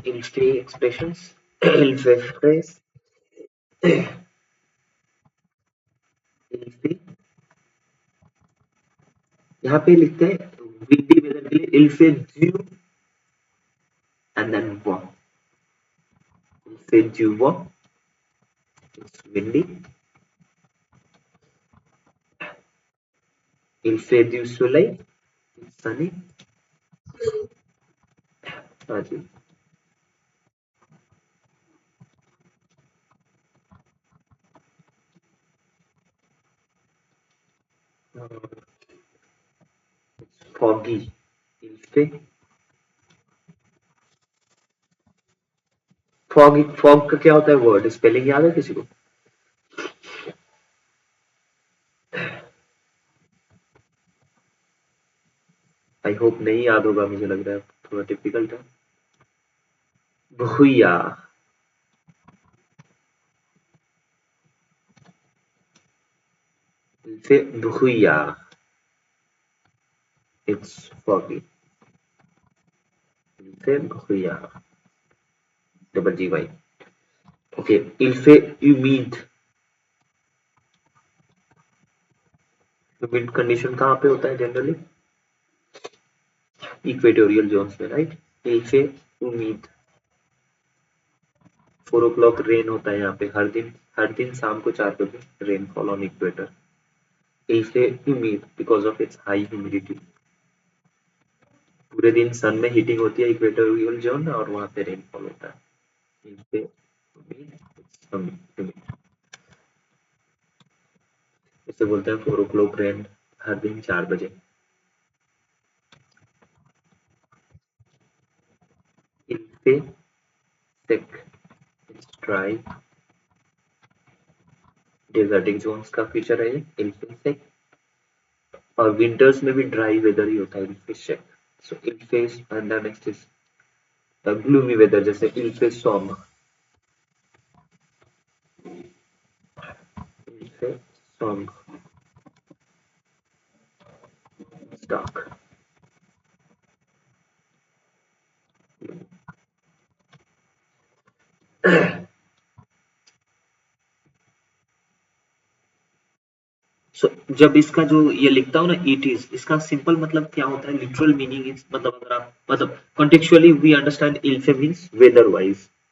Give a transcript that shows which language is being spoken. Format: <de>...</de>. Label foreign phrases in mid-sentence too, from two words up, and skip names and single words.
<fr>Il fait expressions. Il fait phrase. Il fait.</fr> <hi>यहाँ पे लिखते हैं</hi> <en>windy weather</en> <hi>के लिए</hi> <fr>il fait dur</fr> <en>and then what?</en> <fr>fait du vent,</fr> <en>it's windy.</en> <fr>Il fait du soleil,</fr> <en>it's sunny.</en> <hi>हाँ जी.</hi> <en>Foggy.</en> <fr>Il fait</fr> <hi>फॉग का क्या होता है</hi> <en>word spelling</en> <hi>याद है किसी को?</hi> <en>I hope</en> <hi>नहीं याद होगा मुझे लग रहा है थोड़ा डिफिकल्ट है. भूया. से भूया.</hi> <en>It's foggy. Say भूया. Double G Y. Okay.</en> <fr>il fait humide.</fr> <en>humid condition</en> <hi>कहाँ पे होता है जनरली?</hi> <en>equatorial zones</en> <hi>में राइट.</hi> <fr>il fait humide.</fr> <en>4 o'clock rain</en> <hi>होता है यहाँ पे हर दिन शाम को 4 बजे</hi> <en>rainfall on equator.</en> <fr>il fait humide</fr> <en>because of its high humidity.</en> <hi>पूरे दिन सन में हीटिंग होती है</hi> <en>equatorial zone</en> <hi>और वहां पे रेनफॉल होता है.</hi> <fr>il fait humide.</fr> <hi>इसे बोलते हैं</hi> <en>4 o'clock rain</en> <hi>हर दिन 4 बजे.</hi> <fr>il fait sec.</fr> <en>it's dry. desertic zones</en> <hi>का फीचर है ये</hi> <fr>il fait sec.</fr> <hi>और विंटर्स में भी ड्राई वेदर ही होता है</hi> <fr>il fait sec.</fr> <en>सो</en> <fr>il fait</fr> <en>and next is gloomy weather जैसे</en> <fr>il fait sombre. il fait sombre.</fr> <en>it's dark.</en> <hi>सो जब इसका जो ये लिखता हूँ ना</hi> <en>it is</en> <hi>इसका सिंपल मतलब क्या होता है</hi> <en>literal meaning is</en> <hi>मतलब अगर आप मतलब कॉन्टेक्चुअली</hi> <en>we understand il fait means weather wise.</en>